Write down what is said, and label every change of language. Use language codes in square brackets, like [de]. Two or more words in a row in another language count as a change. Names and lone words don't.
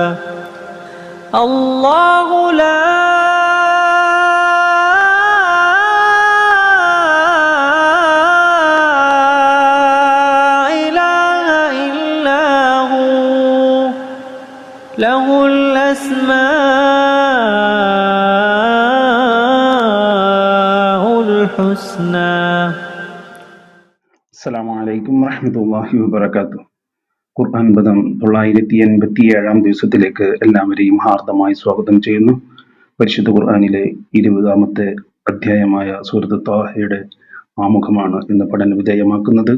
[ar] الله لا إله إلا هو له الأسماء الحسنى. السلام عليكم ورحمة الله وبركاته. [ml] ഖുർആൻ പദം 987 ദിവസത്തിലേക്ക് എല്ലാവരെയും ഹാർദമായി സ്വാഗതം ചെയ്യുന്നു. പരിശുദ്ധ ഖുർആനിലെ 20-ാമത്തെ അധ്യായമായ സൂറത്ത് ത്വാഹയുടെ ആമുഖമാണ് ഇന്ന് പഠന വിധേയമാക്കുന്നത്.